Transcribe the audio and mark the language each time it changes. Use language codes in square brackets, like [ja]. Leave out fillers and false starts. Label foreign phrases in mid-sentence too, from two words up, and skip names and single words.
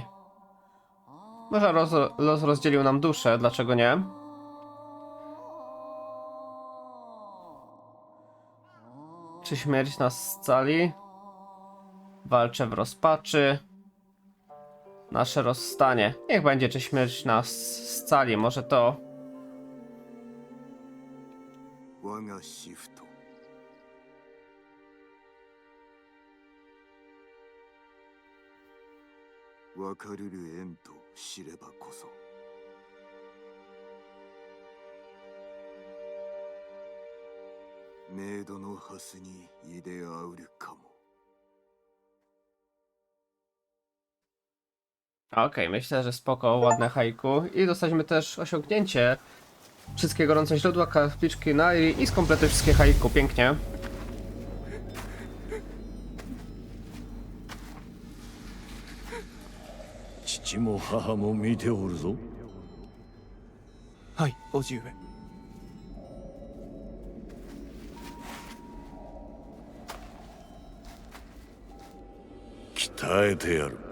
[pl] Może los rozdzielił nam duszę, dlaczego nie? Czy śmierć nas scali? Walczę w rozpaczy. Nasze rozstanie. Niech będzie, czy śmierć nas scali. Może to. [ja] 我がシフト分かるる縁と知ればこそメイドのハスにいであうるかも [pl] Okej, myślę, że spoko, ładne haiku. I dostaliśmy też osiągnięcie. Wszystkie gorące źródła, kapliczki Nairi i skompletuj wszystkie haiku. Pięknie. [ja] 父も母も見ておるぞ。はい叔父上。鍛えてやる。